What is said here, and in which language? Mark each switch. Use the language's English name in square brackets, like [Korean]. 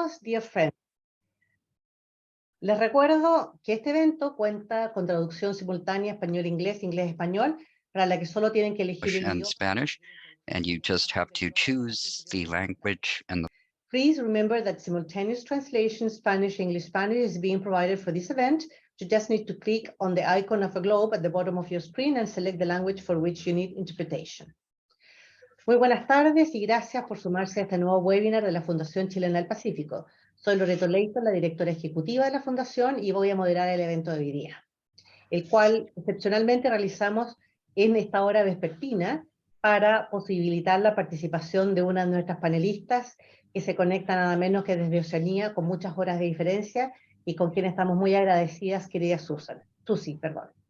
[English] Dear friends, [Spanish] les recuerdo que este evento cuenta con traducción simultánea español-inglés, inglés-español, para la que solo tienen que elegir el [English] and [Spanish] idioma. [English] Spanish, and you just have to choose the language and the Please remember that simultaneous translation Spanish-English Spanish is being provided for this event. You just need to click on the icon of a globe at the bottom of your screen and select the language for which you need interpretation. [Spanish] Muy buenas tardes y gracias por sumarse a este nuevo webinar de la Fundación Chilena del Pacífico. Soy Loreto Leighton, la directora ejecutiva de la Fundación, y voy a moderar el evento de hoy día, el cual excepcionalmente realizamos en esta hora vespertina para posibilitar la participación de una de nuestras panelistas que se conecta nada menos que desde Oceanía con muchas horas de diferencia y con quien estamos muy agradecidas, querida Susi, perdón.